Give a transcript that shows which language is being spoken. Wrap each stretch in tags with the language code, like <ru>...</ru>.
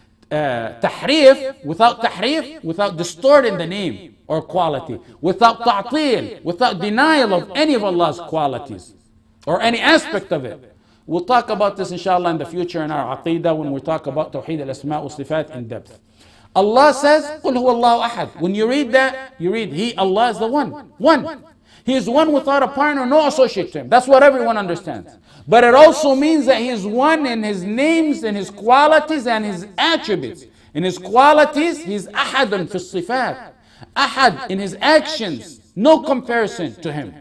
<en>Tahrif, without distorting the name or quality. Without ta'til, without denial of any of Allah's qualities or any aspect of it. We'll talk about this inshallah in the future in our aqidah when we talk about Tawheed al-Asma' wa Sifat in depth.</en> <ar>Allah says, قُلْ هُوَ اللَّهُ أَحَدٌ.</ar> <en>When you read that, you read He, Allah is the one. One. He is one without a partner, no associate to Him. That's what everyone understands. But it also means that He is one in His names and His qualities and His attributes. In His qualities, He is</en> <ar>أحد في الصفات.</ar> <en>Ahad in His actions, no comparison to Him.</en>